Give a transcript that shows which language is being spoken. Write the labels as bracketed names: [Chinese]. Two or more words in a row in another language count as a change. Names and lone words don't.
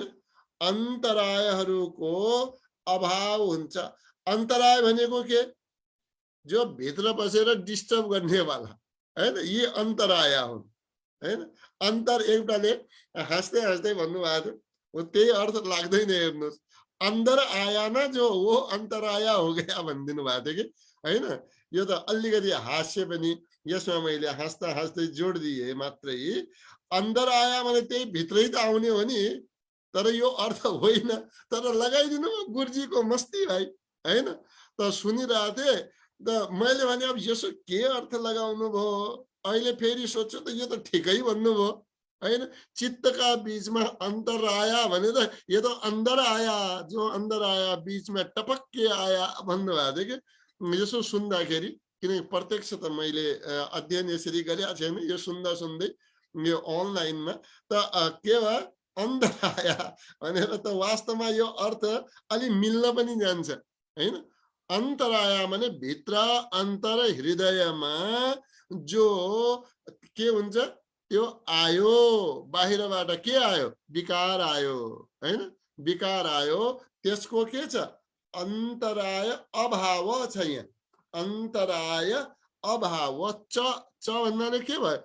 [Nepali] अन्तरायहरूको अभाव हुन्छ। अन्तराय भनेको के? जो भित्र बसेर डिस्टर्ब गर्नेवाला, हैन? यी अन्तराय हुन्, हैन? अन्तर एउटाले हाँस्दै हाँस्दै भन्नुभएको थियो, त्यही अर्थ लाग्दैन। हेर्नुहोस्, [Hindi] अंदर आया ना जो वो अन्तराया हो गया [Nepali] भनिदिनु भएको थियो कि, हैन? यो त अलिकति हास्य पनि यसमा मैले हाँस्दा हाँस्दै जोड दिए मात्रै। [Hindi] अंदर आया [Nepali] भने त्यही भित्रै त आउने हो नि, तर यो अर्थ होइन। तर लगाइदिनु गुरुजीको मस्ती भाइ, हैन? त सुनिरहेको थिएँ त मैले भने अब यसो के अर्थ लगाउनु भयो? अहिले फेरि सोच्छु त यो त ठिकै भन्नुभयो, हैन? चित्तका बीचमा अंतर आया भने त यो त [Hindi] अंदर आया, जो अंदर आया बीच में टपक के आया [Nepali] भन्नुभएको थियो कि। यसो सुन्दाखेरि, किनकि प्रत्यक्ष त मैले अध्ययन यसरी गरेको छैन, यो सुन्दा सुन्दै यो अनलाइनमा त के भयो? [Hindi] अंदर आया [Nepali] भनेर त वास्तवमा यो अर्थ अलि मिल्न पनि जान्छ, हैन? अंतर आया माने भित्र, अंतर हृदयमा जो के हुन्छ त्यो आयो। बाहिरबाट के आयो? विकार आयो, हैन? विकार आयो, त्यसको के छ? अन्तराय अभाव छ। यहाँ अन्तराय अभाव। च भन्नाले के भयो?